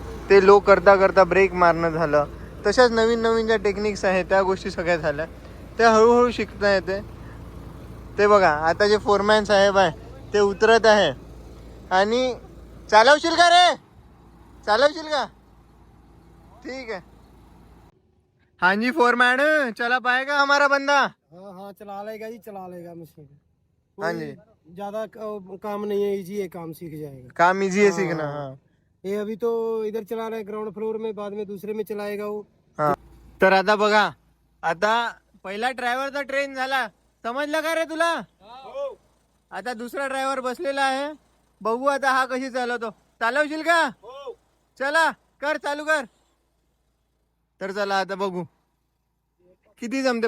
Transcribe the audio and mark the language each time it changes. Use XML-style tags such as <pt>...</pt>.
<mr>ते लो करता करता ब्रेक मारणं झालं. तशाच नवीन नवीन ज्या टेक्निक्स आहेत त्या गोष्टी सगळ्या झाल्या. त्या हळूहळू शिकता येते. ते बघा आता जे फोरमॅन साहेब आहे ते उतरत आहे. आणि चालवशील का रे, चालवशील का?</mr> <hi>ठीक है. हाँ जी फोरमैन, चला पाएगा हमारा बंदा? हाँ हाँ चला लेगा जी, चला लेगा मशीन. हाँ जी, ज्यादा काम नहीं है, इजी है, काम सीख जाएगा. काम इजी है सीखना. हाँ ये अभी तो इधर चला रहा है ग्राउंड फ्लोर में, बाद में दूसरे में चलाएगा वो. हाँ.</hi> <mr>तर आता बघा, आता पहिला ड्रायव्हरचा ट्रेन झाला. समजलं का रे तुला? आता दुसरा ड्रायव्हर बसलेला आहे. बघू आता हा कशी चालवतो. चालवशील का? चला कर, चालू कर. तर चला आता बघू किती जमते.</mr>